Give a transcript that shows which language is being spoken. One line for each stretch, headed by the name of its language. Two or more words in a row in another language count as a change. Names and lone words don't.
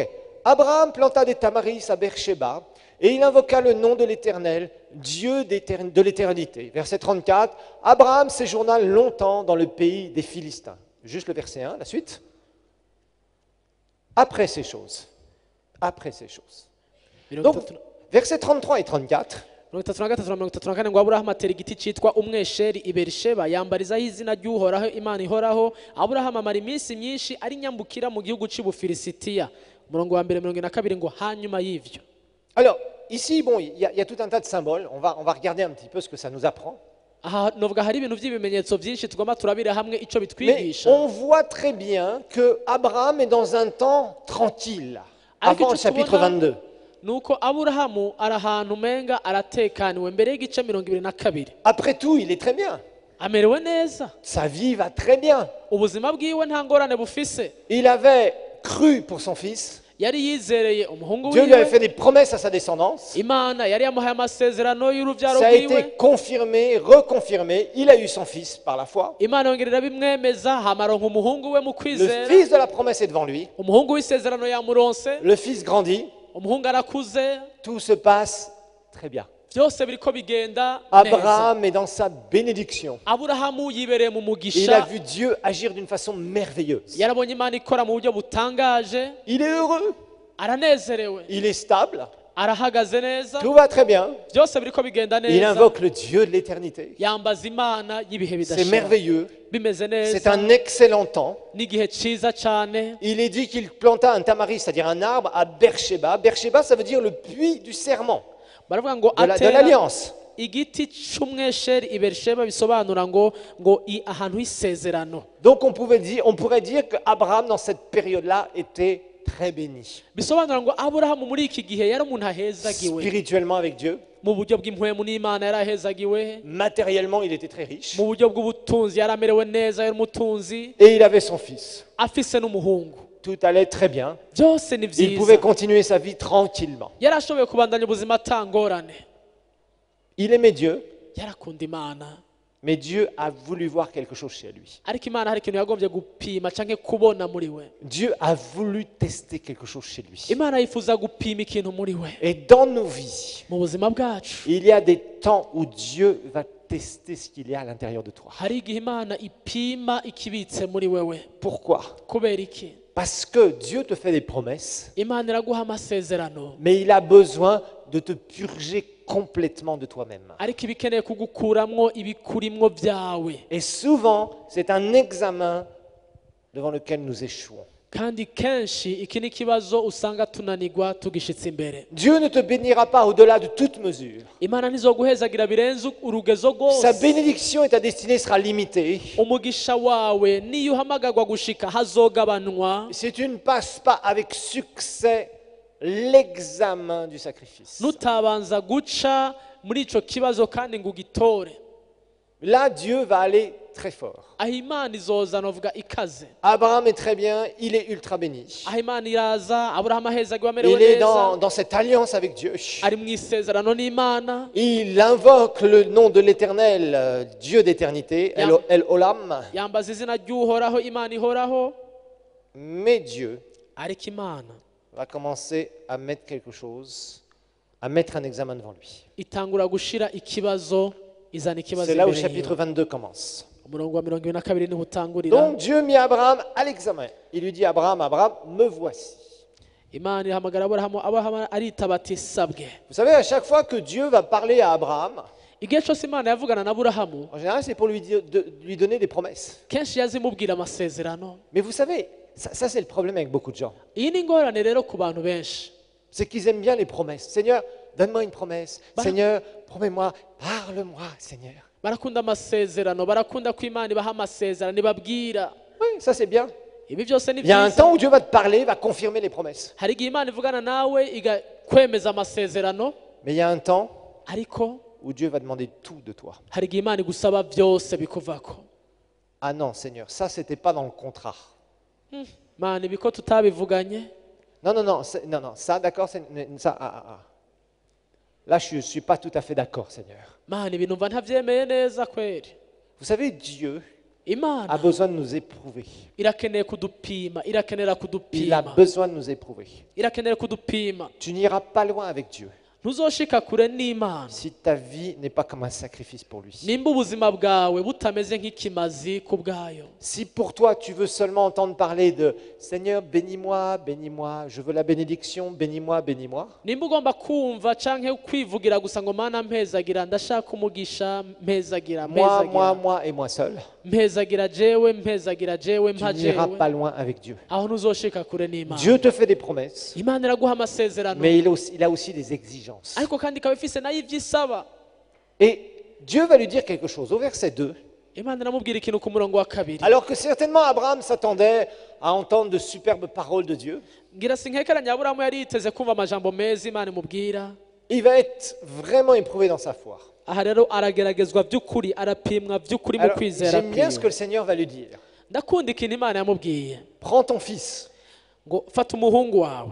French: Abraham planta des tamaris à Beersheba et il invoqua le nom de l'Éternel, Dieu de l'éternité. Verset 34. Abraham séjourna longtemps dans le pays des Philistins. Juste le verset 1, la suite. Après ces choses. Après ces choses. Donc, versets 33 et 34.
Rundi: ngo aburahamu atera igiti cyitwa umwesheri i Berisheba yambarizaho izina ry'uhoraho imana ihoraho. Aburahamu amara iminsi myinshi ari nyambukira mu gihugu cy'Ubufilisitiya. Umurongo wa mbere 42 ngo hanyuma y'ivyo.
French: Alors ici bon il y a tout un tas de symboles. On va regarder un petit peu ce que ça nous apprend.
Rundi: Novuga hari ibintu by'ibimenyetso byinshi tugomba turabira hamwe ico
French: Mais
Rundi: bitwigisha.
French: on voit très bien que Abraham est dans un temps tranquille avant le chapitre 22.
Rundi: Nuko Aburahamu ari ahantu umenga aratekaniwe mbere y'igice 22.
French: Après tout, il est très bien.
Rundi: Amerewe neza.
French: Sa vie va très bien.
Rundi: Ubuzima bwiwe nta ngorane bufise.
French: Il avait cru pour son fils.
Rundi: Yari yizereye umuhungu
French: Dieu lui avait
Rundi: wiwe.
French: fait des promesses à sa descendance.
Rundi: Imana yari yamuhaye amasezerano y'uruvyaro
French: Ça a été
Rundi: rwiwe.
French: confirmé, reconfirmé. Il a eu son fils par la foi.
Rundi: Imana yongerera bimwemeza hamaronka umuhungu we mu
French: Le
Rundi: kwizera.
French: fils de la promesse est devant lui.
Rundi: Umuhungu w'isezerano yamuronse.
French: Le fils grandit.
Rundi: Umuhungu arakuze.
French: Tout se passe très bien.
Rundi: Byose biriko bigenda neza.
French: Abraham est dans sa bénédiction.
Rundi: Aburahamu yibereye mu
French: Il a
Rundi: mugisha.
French: vu Dieu agir d'une façon merveilleuse.
Rundi: Yarabonye Imana ikora mu buryo butangaje.
French: Il est heureux.
Rundi: Aranezerewe.
French: Il est stable.
Rundi: Arahagaze neza.
French: Tout va très bien.
Rundi: Byose biriko bigenda
French: Il
Rundi: neza.
French: invoque le Dieu de l'éternité.
Rundi: Yambaza Imana y'ibihe
French: C'est
Rundi: bidashira.
French: merveilleux.
Rundi: Bimeze
French: C'est
Rundi: neza.
French: un excellent temps.
Rundi: N'igihe ciza cyane.
French: Il est dit qu'il planta un tamaris, c'est-à-dire un arbre, à Beersheba. Beersheba, ça veut dire le puits du serment,
Rundi: Baravuga ngo
French: de
Rundi: atera
French: l'alliance.
Rundi: igiti cy'umwesheri i Berisheba bisobanura ahantu h'isezerano.
French: Donc on pourrait dire qu'Abraham, dans cette période-là, était très béni.
Rundi: Bisobanura ngo Aburahamu muri iki gihe yari umuntu ahezagiwe.
French: Spirituellement avec Dieu,
Rundi: Mu buryo bw'impwemu n'Imana yari ahezagiwe.
French: matériellement, il était très riche.
Rundi: Mu buryo bw'ubutunzi yari amerewe neza, yari umutunzi.
French: Et il avait son fils.
Rundi: Afise n'umuhungu.
French: Tout allait très bien.
Rundi: Byose ni
French: Il pouvait
Rundi: byiza.
French: continuer sa vie tranquillement.
Rundi: Yari ashoboye kubandanya ubuzima atangorane.
French: Il aimait Dieu,
Rundi: Yarakunda Imana.
French: mais Dieu a voulu voir quelque chose chez lui.
Rundi: Ariko Imana hari ikintu yagombye gupima canke kubona muri we.
French: Dieu a voulu tester quelque chose chez lui.
Rundi: Imana yifuza gupima ikintu muri we.
French: Et dans nos vies,
Rundi: Mu buzima bwacu
French: il y a des temps où Dieu va tester ce qu'il y a à l'intérieur de toi.
Rundi: hari igihe imana ipima ikibitse muri wewe.
French: Pourquoi?
Rundi: Kubera iki?
French: Parce que Dieu te fait des promesses,
Rundi: Imana iraguha amasezerano,
French: mais il a besoin de te purger complètement de toi-même.
Rundi: ariko ibikeneye kugukuramwo ibikurimwo byawe.
French: Et souvent, c'est un examen devant lequel nous échouons.
Rundi: Kandi kenshi iki ni ikibazo usanga tunanigwa tugishitse imbere.
French: Dieu ne te bénira pas au-delà de toute mesure.
Rundi: Imana ntizoguhezagira birenze urugezo
French: Sa
Rundi: rwose.
French: bénédiction et ta destinée sera limitée.
Rundi: Umugisha wawe niyo uhamagagwa gushika hazogabanwa,
French: Si tu ne passes pas avec succès l'examen du sacrifice.
Rundi: nutabanza guca muri ico kibazo kandi ngo ugitore.
French: Là, Dieu va aller très fort.
Rundi: Aho Imana izoza novuga ikaze.
French: Abraham est très bien, il est ultra béni.
Rundi: Aho Imana iraza, Aburahamu ahezagiwe amerewe
French: Il est
Rundi: neza,
French: dans cette alliance avec Dieu.
Rundi: ari mu isezerano n'Imana,
French: Il invoque le nom de l'Éternel, Dieu d'éternité, El Olam.
Rundi: yambaza izina ry'uhoraho, Imana ihoraho.
French: Mais Dieu
Rundi: Ariko Imana
French: va commencer à mettre quelque chose, à mettre un examen devant lui.
Rundi: itangura gushira ikibazo, izana ikibazo
French: C'est là où le
Rundi: imbere
French: chapitre
Rundi: yiwe.
French: 22 commence.
Rundi: Umurongo wa 22 niho utangurira.
French: Donc Dieu mit Abraham à l'examen. Il lui dit, Abraham, Abraham, me voici.
Rundi: Imana ihamagara Aburahamu, Aburahamu aritaba ati sabwe.
French: Vous savez, à chaque fois que Dieu va parler à Abraham,
Rundi: Igihe cyose Imana yavugana na Aburahamu,
French: en général, c'est pour lui donner des promesses.
Rundi: kenshi yazimubwira amasezerano.
French: Mais vous savez, ça c'est le problème avec beaucoup de gens.
Rundi: Iyi ni ingorane rero ku bantu benshi.
French: C'est qu'ils aiment bien les promesses. Seigneur, donne-moi une promesse. Seigneur, promets-moi, parle-moi, Seigneur.
Rundi: Barakunda amasezerano, barakunda ko Imana ibaha amasezerano, ibabwira.
French: Oui, ça c'est bien.
Rundi: Ibi byose ni
French: Il y a un
Rundi: byiza.
French: temps où Dieu va te parler, va confirmer les promesses.
Rundi: Hari igihe Imana ivugana nawe igakwemeza amasezerano,
French: Mais il y a un temps
Rundi: ariko
French: où Dieu va demander tout de toi.
Rundi: hari igihe Imana igusaba byose bikuvako.
French: Ah non, Seigneur, ça c'était pas dans le contrat.
Rundi: Mana ibi ko tutabivuganye.
French: Non, non, non, non, ça d'accord, ça, Là, je ne suis pas tout à fait d'accord, Seigneur.
Rundi: Mana ibi numva ntabyemeye neza kweri.
French: Vous savez, Dieu a
Rundi: Imana
French: besoin de nous éprouver.
Rundi: irakeneye kudupima, irakenera
French: Il a
Rundi: kudupima,
French: besoin de nous éprouver.
Rundi: irakenera kudupima.
French: Tu n'iras pas loin avec Dieu
Rundi: Ntuzoshika kure n'Imana
French: si ta vie n'est pas comme un sacrifice pour lui.
Rundi: nimba ubuzima bwawe butameze nk'ikimazi ku bwayo.
French: Si pour toi, tu veux seulement entendre parler de Seigneur, bénis-moi, bénis-moi, je veux la bénédiction, bénis-moi, bénis-moi,
Rundi: Nimba ugomba kumva canke kwivugira gusa ngo Mana mpezagira, ndashaka umugisha, mpezagira,
French: moi et moi seul,
Rundi: mpezagira jewe, mpezagira jewe, tu mpa
French: n'iras
Rundi: jewe,
French: pas loin avec Dieu.
Rundi: aho ntuzoshika kure n'Imana.
French: Dieu te fait des promesses,
Rundi: Imana iraguha amasezerano,
French: mais il a aussi des exigences.
Rundi: ariko kandi ikaba ifise nayo ivyo isaba.
French: Et Dieu va lui dire quelque chose au verset 2.
Rundi: Imana iramubwira ikintu ku murongo wa 2.
French: Alors que certainement Abraham s'attendait à entendre de superbes paroles de Dieu,
Rundi: Ngira sinkekeranya Aburahamu yari yiteze kumva amajambo meza Imana imubwira.
French: il va être vraiment éprouvé dans sa foi.
Rundi: Aha rero arageragezwa by'ukuri, arapimwa by'ukuri mu
French: Alors,
Rundi: kwizera
French: j'aime bien ce que
Rundi: kwiwe.
French: le Seigneur va lui dire.
Rundi: Ndakunda ikintu Imana yamubwiye
French: Prends ton fils.
Rundi: ngo fata umuhungu wawe.